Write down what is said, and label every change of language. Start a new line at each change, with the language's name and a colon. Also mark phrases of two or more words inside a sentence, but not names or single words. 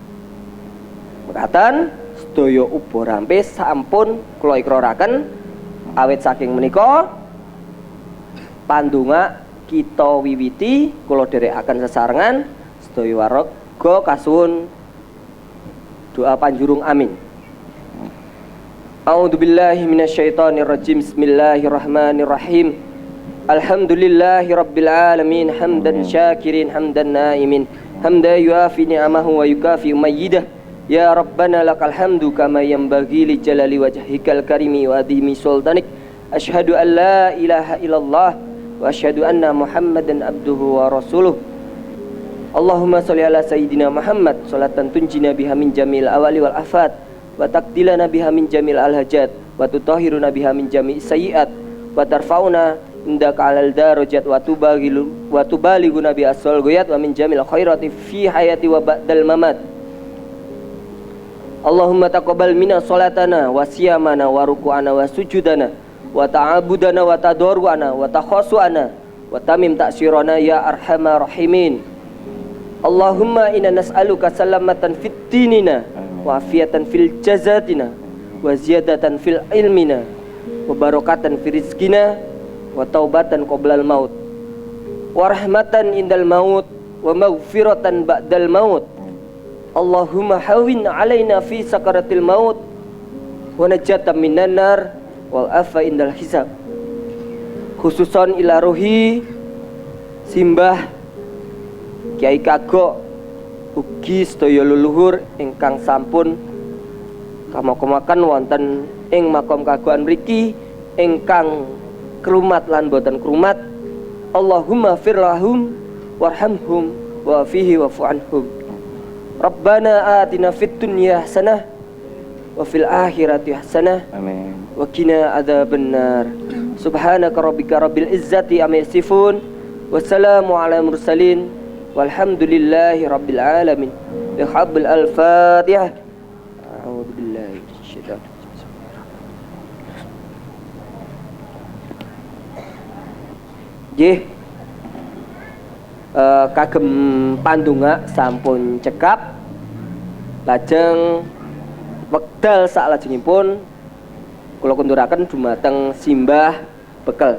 Javanese: Mekaten sedaya uba rampe sampun kula ikraraken awit saking menika pandonga kita wiwiti kula dherekaken sesarengan sedaya warga kasuwun doa panjurung amin.
Arabic: أعوذ بالله من الشيطان الرجيم. بسم الله الرحمن الرحيم. الحمد لله رب العالمين حمدا شاكرين حمدا ناعمين حمدا يوافي نعمه ويكافئ مزيده. يا ربنا لك الحمد كما ينبغي لجلال وجهك الكريم وعظيم سلطانك. أشهد أن لا إله إلا الله وأشهد أن محمدا عبده ورسوله. اللهم صل على سيدنا محمد صلاة تنجينا بها من جميع الأهوال والآفات وتقضي لنا بها من جميع الحاجات وتطهرنا بها من جميع السيئات وترفعنا عندك أعلى الدرجات وتبلغنا بأقصى الغايات ومن جميع الخيرات في الحياة وبعد الممات. اللهم تقبل منا صلاتنا وصيامنا وركوعنا وسجودنا وتعبدنا وتضرعنا وتخشعنا وتمم تقصيرنا يا أرحم الراحمين. اللهم إنا نسألك سلامة في الدين وعافية في الجسد وزيادة في العلم وبركة في الرزق وتوبة قبل الموت ورحمة عند الموت ومغفرة بعد الموت. اللهم هون علينا في سكرات الموت والنجاة من النار والعفو عند الحساب. خصوصا إلى روح
Javanese: simbah Kiai Kagok ugi sedaya leluhur ingkang sampun kamakomaken wonten ing makom kagokan mriki ingkang kerumat lan boten kerumat.
Arabic: اللهم اغفر لهم وارحمهم وعافهم واعف عنهم. ربنا آتنا في الدنيا حسنة وفي الآخرة حسنة. آمين. وقنا عذاب النار. سبحان ربك رب العزة عما يصفون. والسلام على المرسلين والحمد لله رب العالمين. بحبل الفاتحة. أعوذ بالله من الشيطان الرجيم.
Javanese: Nggih. Kagem pandonga sampun cekap. Lajeng wekdal salajengipun kula kunduraken dumateng simbah bekel.